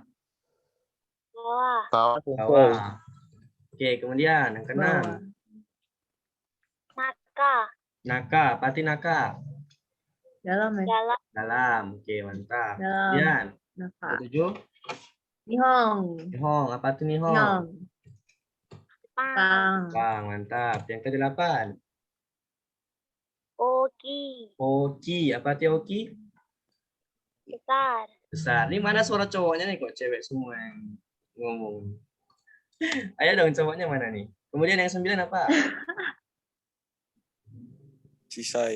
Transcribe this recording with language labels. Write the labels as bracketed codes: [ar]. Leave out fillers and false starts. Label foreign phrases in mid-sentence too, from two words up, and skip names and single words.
[id] Bawah. Bawah. Oke, kemudian yang keenam. Naka. Apa arti naka? Dalam ya. Dalam. Oke, mantap. Dalam. Kemudian Naka. yang ketujuh. Nihong. Nihong. Apa arti nihong? Nihong. Pang. Bang, mantap. Yang kedelapan. Oki. Apa arti oki? Besar. Ini mana suara cowoknya nih, kok cewek semua yang ngomong. Ayo dong, cowoknya mana nih? Kemudian yang 9 apa? Cisai.